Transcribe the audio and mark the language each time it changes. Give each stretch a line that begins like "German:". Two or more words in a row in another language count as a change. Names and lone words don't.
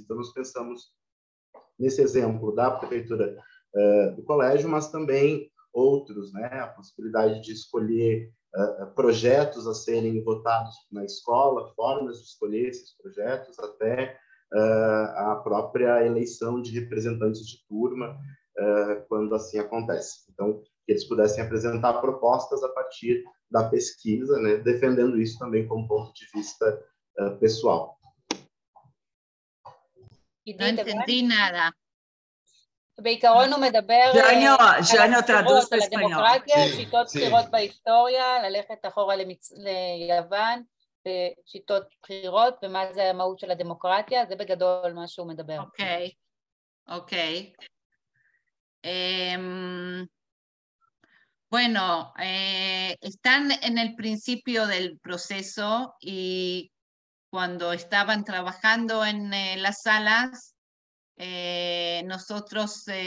Portuguese: Então, nós pensamos nesse exemplo da prefeitura do colégio, mas também outros, né, a possibilidade de escolher projetos a serem votados na escola, formas de escolher esses projetos, até a própria eleição de representantes de turma, quando assim acontece. Então, que eles pudessem apresentar propostas a partir da pesquisa, né, defendendo isso também como ponto de vista pessoal.
Spanish: No entendí nada.
Hebrew: בעיקרון הוא מדבר
Portuguese: ג'אניו תraduz
Hebrew: על הדמוקרטיה, שיטות בחירות בהיסטוריה, ללכת אחורה ליוון, שיטות בחירות, ומה זה המהות של הדמוקרטיה, זה בגדול מה שהוא מדבר. אוקיי.
Spanish: Bueno, están en el principio del proceso y cuando estaban trabajando en las salas, nosotros,